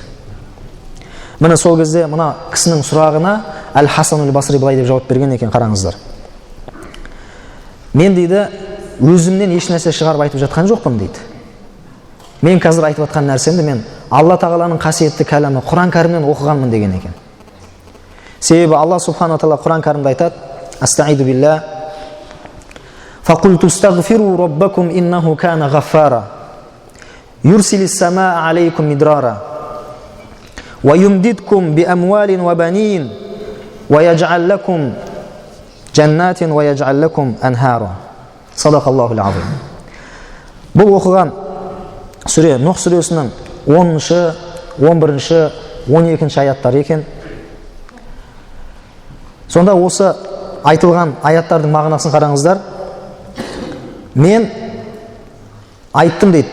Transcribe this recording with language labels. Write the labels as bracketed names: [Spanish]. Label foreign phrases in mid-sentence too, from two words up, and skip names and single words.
[Kazakh] Міне сол кезде мына кісінің сұрағына Әл-Хасан Әл-Басри былай деп жауап берген екен, қараңыздар. Мен дейді, өзімнен еш нәрсе шығарып айтып жатқан жоқпын дейді. Мен қазір айтып жатқан нәрсемді мен Алла Тағаланың қасиетті кәламы Құран кәрімнен оқығанмын деген екен. Себебі Алла Субхана Тағала Құран кәрімде айтады: [Arabic] أستعيذ بالله فقلت استغفروا ربكم إنه كان غفارا يرسل السماء عليكم مدرارا ويمددكم بأموال وبنين ويجعل لكم جنات ويجعل لكم أنهارا. صدق الله العظيم. [Kazakh] Бұл оқыған сүре Нұх сүресінің 10-шы, 11-шы, 12-ші аяттар екен. Сонда осы айтылған аяттардың мағынасын қараңыздар. Мен айттым дейді.